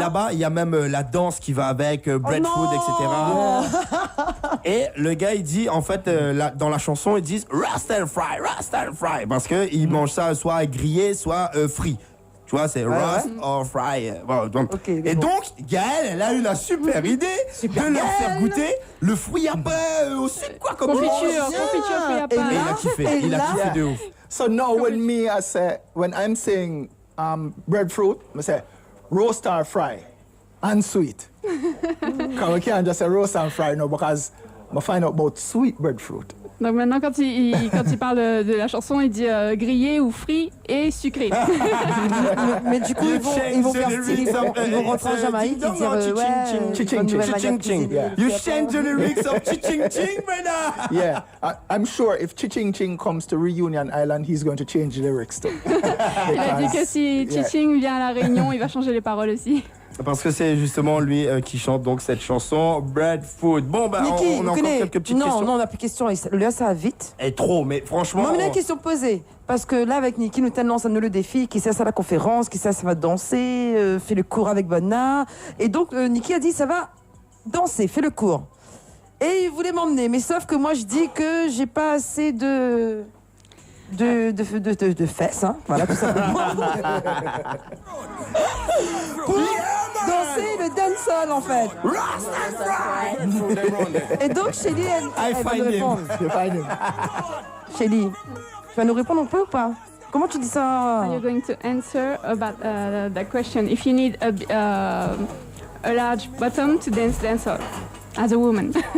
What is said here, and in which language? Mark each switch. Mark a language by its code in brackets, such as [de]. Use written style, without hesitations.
[fr] là-bas, il y a même la danse qui va avec, breadfruit, etc. Et le gars, il dit, en fait, dans la chanson, ils disent [en] roast and fry, [fr] parce qu'ils mangent ça soit grillé, soit frit. Tu vois, c'est [en] roast or fry. [fr] Voilà, donc. [en] Okay, [fr] et donc, Gaëlle, elle a eu la super idée de leur faire goûter le fruit à pain au sud, quoi, comme Confiture, fruit à pain. Et il a kiffé de ouf. [en] So now when I'm saying breadfruit, I say roast or fry and sweet. Because we can't just say roast and fry now because I find out about sweet breadfruit. [fr] Donc maintenant, quand il parle de la chanson, il dit grillé ou frit et sucré. Mais du coup, ils vont faire style, ils vont rentrer en Jamaïque et dire Chiching. [en] You change the lyrics of Chiching Ching, brother. Yeah, I'm sure if Chiching Ching comes to Reunion Island, he's going to change the lyrics too. [fr] Il a dit que si Chiching vient à la Réunion, il va changer les paroles aussi. Parce que c'est justement lui qui chante donc cette chanson Breadfruit. Bon, bah, Niki, on a encore quelques petites questions. Non, on n'a plus de questions. Là, ça va vite. Et trop, mais franchement. Moi, on a une question posée. Parce que là, avec Niki, nous lance le défi. Qui sait ça à la conférence, qui sait ça va danser, fait le cours avec Bonna. Et donc, Niki a dit ça va danser, fait le cours. Et il voulait m'emmener. Mais sauf que moi, je dis que j'ai pas assez de de fesses, hein, voilà, tout simplement. Pour danser le dancehall, en fait. Et donc, Shelly, elle va nous répondre. Shelly, tu vas nous répondre un peu ou pas? Comment tu dis ça? [en] Are you going to answer about that question? If you need a large bottom to dance dancehall as a woman.